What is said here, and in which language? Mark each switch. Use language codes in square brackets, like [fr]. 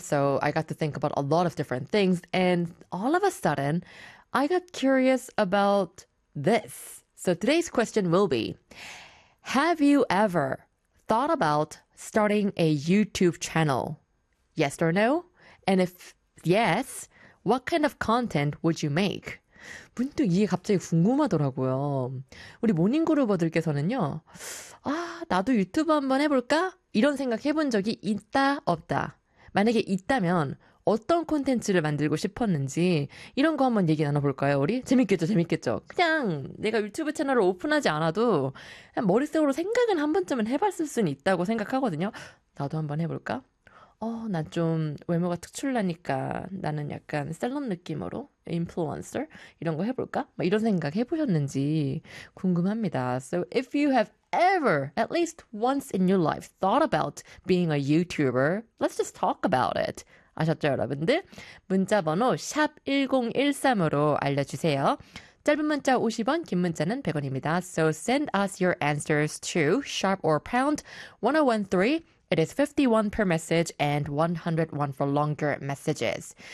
[en] So I got to think about a lot of different things, and all of a sudden, I got curious about this. So today's question will be, have you ever thought about starting a YouTube channel? Yes or no? And if yes, what kind of content would you make? [ko] 문득 이게 갑자기 궁금하더라고요. 우리 모닝그루버들께서는요, 아, 나도 유튜브 한번 해볼까? 이런 생각 해본 적이 있다, 없다. 만약에 있다면 어떤 콘텐츠를 만들고 싶었는지 이런 거 한번 얘기 나눠볼까요, 우리? 재밌겠죠, 재밌겠죠? 그냥 내가 유튜브 채널을 오픈하지 않아도 그냥 머릿속으로 생각은 한 번쯤은 해봤을 수는 있다고 생각하거든요. 나도 한번 해볼까? 난좀 외모가 특출나니까 나는 약간 셀럽 느낌으로 인플루언서 이런 거 해볼까? 막 이런 생각 해보셨는지 궁금합니다. [en] So if you have ever, at least once in your life, thought about being a YouTuber, let's just talk about it. [ko] 아셨죠, 여러분들? 문자번호 #1013으로 알려주세요. 짧은 문자 50원, 긴 문자는 100원입니다. [en] So send us your answers to sharp or pound 1013. It is 51 per message and 101 for longer messages.